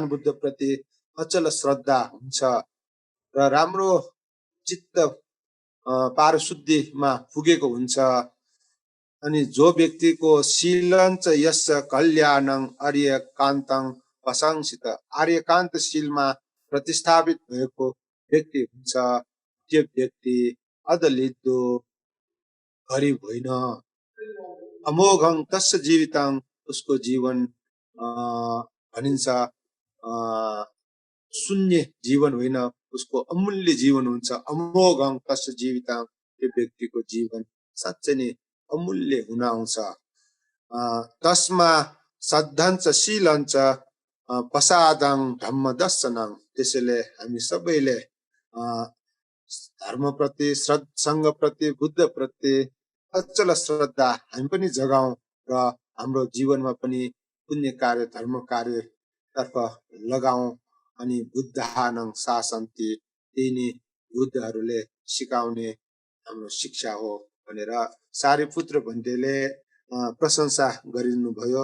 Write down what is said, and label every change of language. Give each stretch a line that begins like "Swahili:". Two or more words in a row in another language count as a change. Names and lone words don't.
Nepali: बुद्ध प्रति अचल श्रद्धा हुन्छ र राम्रो चित्त पारशुद्धिमा पुगेको हुन्छ, अनि जो व्यक्तिको
Pali: शीलञ्च यस कल्याणं आर्यकान्तं प्रशंसित,
Nepali: आर्यकान्तशीलमा प्रतिस्थापित भएको व्यक्ति हुन्छ, त्यो व्यक्ति अदलिदो गरीब होइन।
Pali: अमोघं तस्य जीवितं,
Nepali: उसको जीवन भनिन्छ शून्य जीवन होइन, उसको अमूल्य जीवन हुन्छ।
Pali: अमोघं तस्य जीवितं,
Nepali: त्यो व्यक्तिको जीवन साँच्चै नै अमूल्य हुन आउँछ।
Pali: तस्मा सद्धञ्च शीलञ्च प्रसादं धम्मदर्शनं,
Nepali: त्यसैले हामी सबैले धर्मप्रति, सङ्घप्रति, बुद्धप्रति अचल श्रद्धा हामी पनि जगाउँ र हाम्रो जीवनमा पनि पुण्य कार्य धर्म कार्यतर्फ लगाउँ। अनि
Pali: बुद्धानं शासन्ति,
Nepali: त्यही नै बुद्धहरूले सिकाउने हाम्रो शिक्षा हो भनेर सारीपुत्र भन्तेले प्रशंसा गरिदिनुभयो।